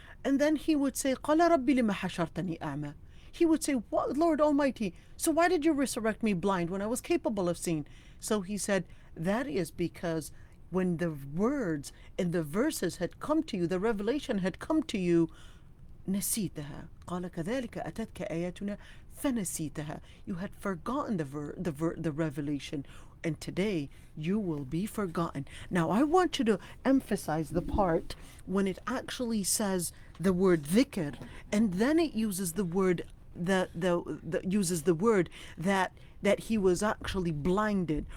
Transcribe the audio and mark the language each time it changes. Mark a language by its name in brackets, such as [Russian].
[English] And then he would say, [Arabic] قَالَ رَبِّ لِمَ حَشَرْتَنِي أَعْمَى. [English] He would say, what, Lord Almighty, so why did you resurrect me blind when I was capable of seeing? So he said, that is because when the words and the verses had come to you, the revelation had come to you, نسيتها. [Arabic] قال كذلك أتتك آياتنا فنسيتها. [English] You had forgotten the revelation, and today you will be forgotten. Now I want you to emphasize the part when it actually says the word dhikr, and then it uses the word uses the word that he was actually blinded.